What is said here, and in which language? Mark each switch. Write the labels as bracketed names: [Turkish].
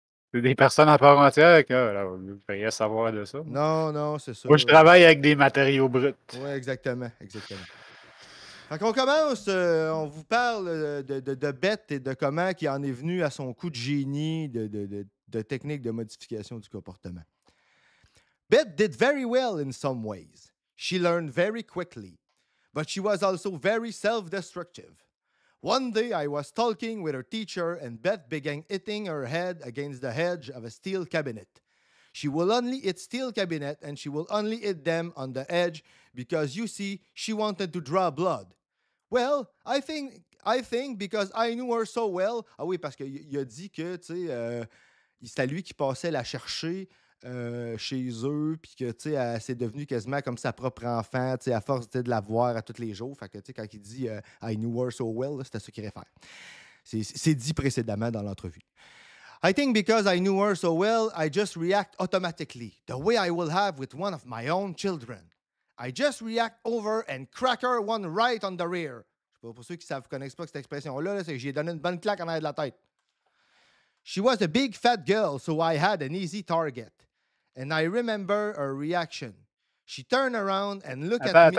[French] C'est des personnes à part entière que vous devriez savoir de ça. non, c'est ça. Moi, je travaille avec des matériaux bruts. Oui, exactement. Fait qu'on commence, on vous parle de Beth et de comment il en est venu à son coup de génie de technique de modification du comportement. [English] Beth did very well in some ways. She learned very quickly, but she was also very self-destructive. One day I was talking with her teacher and Beth began hitting her head against the edge of a steel cabinet. She will only hit steel cabinet and she will only hit them on the edge because, you see, she wanted to draw blood. Well, I think because I knew her so well. [French] Ah oui, parce qu'il a dit que, tu sais, c'était lui qui passait la chercher chez eux, puis que, tu sais, c'est devenu quasiment comme sa propre enfant, tu sais, à force de la voir à tous les jours. Fait que, tu sais, quand il dit [English] I knew her so well, [French] c'était ce qu'il réfère. C'est dit précédemment dans l'entrevue. [English] I think because I knew her so well, I just react automatically, the way I will have with one of my own children. I just react over and crack her one right on the rear. [French] Je sais pas, pour ceux qui ne connaissent pas cette expression-là, c'est que j'ai donné une bonne claque en arrière de la tête. [English] She was a big fat girl, so I had an easy target. And I remember her reaction. She turned around and looked at me.